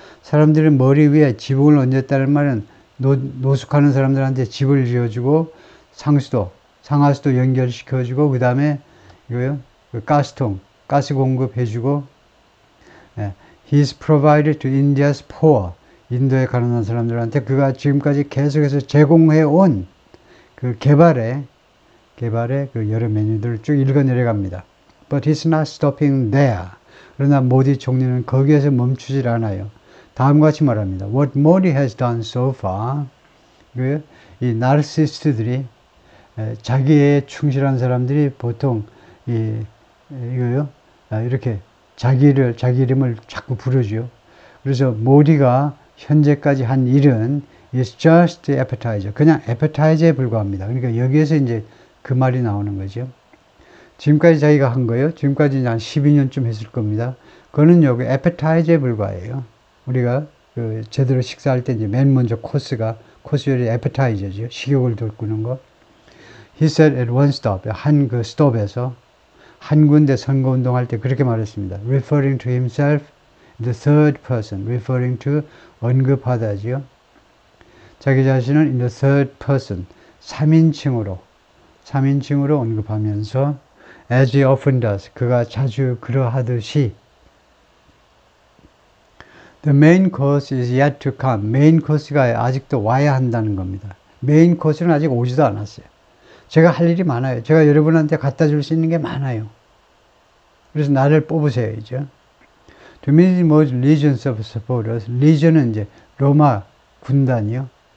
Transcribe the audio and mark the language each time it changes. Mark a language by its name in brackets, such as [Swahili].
[Korean] 사람들은 머리 위에 지붕을 얹었다는 말은 노숙하는 사람들한테 집을 지어주고, 상하수도 연결시켜주고, 그 다음에 이거요, 그 가스통, 가스 공급해주고, [English] He's provided to India's poor. [Korean] 인도에 가난한 사람들한테 그가 지금까지 계속해서 제공해온 그 개발의 그 여러 메뉴들을 쭉 읽어 내려갑니다. [English] But he's not stopping there. [Korean] 그러나 모디 총리는 거기에서 멈추질 않아요. 다음과 같이 말합니다. [English] What Modi has done so far. [Korean] 이 나르시스트들이, 자기에 충실한 사람들이 보통 이거요, 이렇게 자기 이름을 자꾸 부르죠. 그래서 모디가 현재까지 한 일은 [English] is just appetizer. [Korean] 그냥 appetizer에 불과합니다. 그러니까 여기에서 이제 그 말이 나오는 거죠. 지금까지 자기가 한 거예요. 지금까지 한 12년쯤 했을 겁니다. 그거는 여기 appetizer에 불과해요. 우리가 그 제대로 식사할 때 이제 맨 먼저 코스 요리 appetizer죠. 식욕을 돋구는 거. [English] He said at one stop. [Korean] 그 스톱에서 한 군데 선거운동할 때 그렇게 말했습니다. [English] Referring to himself, the third person. Referring to, [Korean] 언급하다지요. 자기 자신을 [English] in the third person, [Korean] 3인칭으로 언급하면서 [English] as he often does, [Korean] 그가 자주 그러하듯이 [English] the main course is yet to come. [Korean] 메인 코스가 아직도 와야 한다는 겁니다. 메인 코스는 아직 오지도 않았어요. 제가 할 일이 많아요. 제가 여러분한테 갖다 줄 수 있는 게 많아요. 그래서 나를 뽑으세요, 이제. [English] To meet most legions of supporters. [Korean] legion은 이제 로마 군단이요.